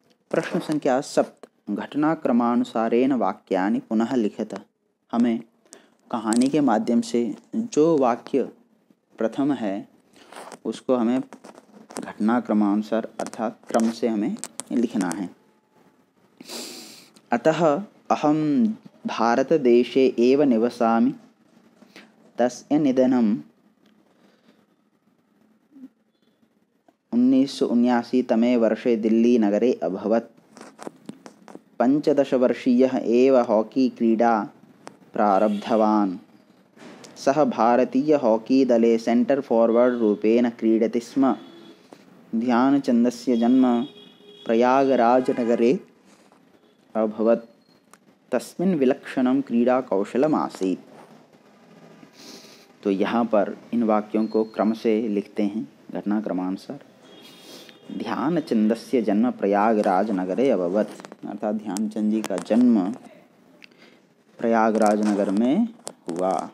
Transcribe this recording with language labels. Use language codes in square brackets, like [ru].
[sa] प्रश्न संख्या 7, घटनाक्रमानुसारेण वाक्यानि पुनः लिखत। [hi] हमें कहानी के माध्यम से जो वाक्य प्रथम है उसको हमें घटनाक्रमानुसार अर्थात क्रम से हमें लिखना है। [sa] अतः अहम भारतदेशे एव निवसामि, तस्य निधनं 1979 तमे वर्षे दिल्लीनगरे अभवत्। 15 वर्षीयः एव हॉकी क्रीडा प्रारब्धवान्। सः भारतीय हॉकी दले सेंटर फॉरवर्ड रूपेण क्रीडति स्म। ध्यानचन्दस्य जन्म प्रयागराजनगरे अभवत्। तस्मिन् विलक्षणं क्रीडाकौशलम् आसीत्। [hi] तो यहाँ पर इन वाक्यों को क्रम से लिखते हैं घटनाक्रमानुसार। [sa] ध्यानचन्दस्य जन्म प्रयागराज नगरे अभवत्, [hi] अर्थात ध्यानचंद जी का जन्म प्रयागराज नगर में हुआ।